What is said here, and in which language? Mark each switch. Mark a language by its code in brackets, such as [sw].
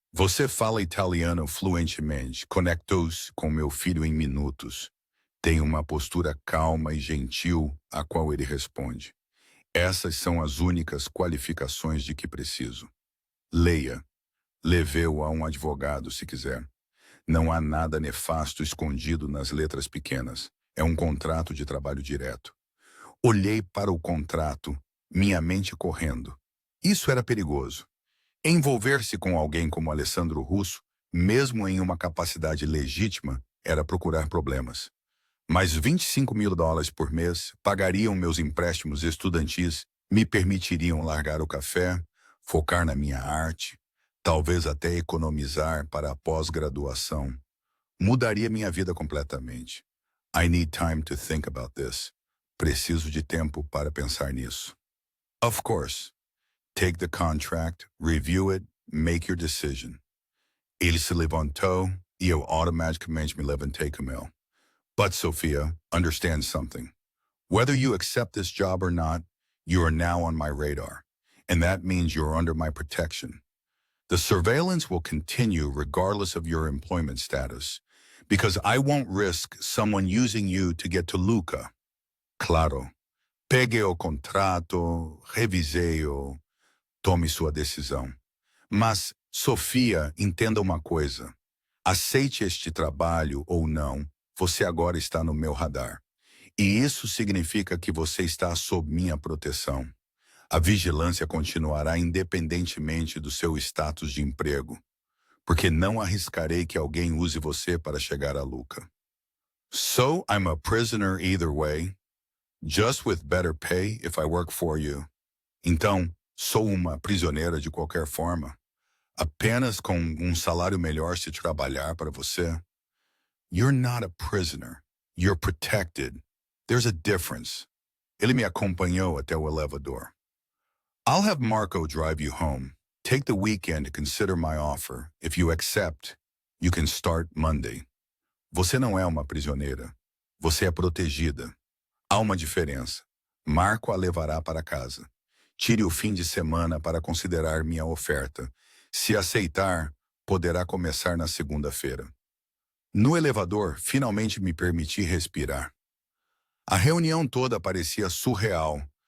[pt] Você fala italiano fluentemente. Conectou-se com meu filho em minutos. Tem uma postura calma e gentil, a qual ele responde. Essas são as únicas qualificações de que preciso. Leia. Leve-o a um advogado, se quiser. Não há nada nefasto escondido nas letras pequenas. É um contrato de trabalho direto. Olhei para o contrato, minha mente correndo. Isso era perigoso. Envolver-se com alguém como Alessandro Russo, mesmo em uma capacidade legítima, era procurar problemas. Mas $25 mil por mês pagariam meus empréstimos estudantis, me permitiriam largar o café, focar na minha arte, talvez até economizar para a pós-graduação. Mudaria minha vida completamente. [en] I need time to think about this. [pt] Preciso de tempo para pensar nisso. [en] Of course. Take the contract, review it, make your decision. [pt] Ele se levantou e eu automaticamente me levantei com ele. [en] But, Sophia, understand something. Whether you accept this job or not, you are now on my radar, and that means you're under my protection. The surveillance will continue regardless of your employment status, because I won't risk someone using you to get to Luca. [pt] Claro. Pegue o contrato, revisei-o, tome sua decisão. Mas, Sofia, entenda uma coisa. Aceite este trabalho ou não, você agora está no meu radar. E isso significa que você está sob minha proteção. A vigilância continuará independentemente do seu status de emprego, porque não arriscarei que alguém use você para chegar a Luca. [en] So, I'm a prisoner either way, just with better pay if I work for you. [pt] Então, sou uma prisioneira de qualquer forma, apenas com um salário melhor se trabalhar para você. [en] You're not a prisoner. You're protected. There's a difference. [pt] Ele me acompanhou até o elevador. [en] I'll have Marco drive you home. Take the weekend to consider my offer. If you accept, you can start Monday. [pt] Você não é uma prisioneira. Você é protegida. Há uma diferença. Marco a levará para casa. Tire o fim de semana para considerar minha oferta. Se aceitar, poderá começar na segunda-feira. No elevador, finalmente me permiti respirar. A reunião toda parecia surreal.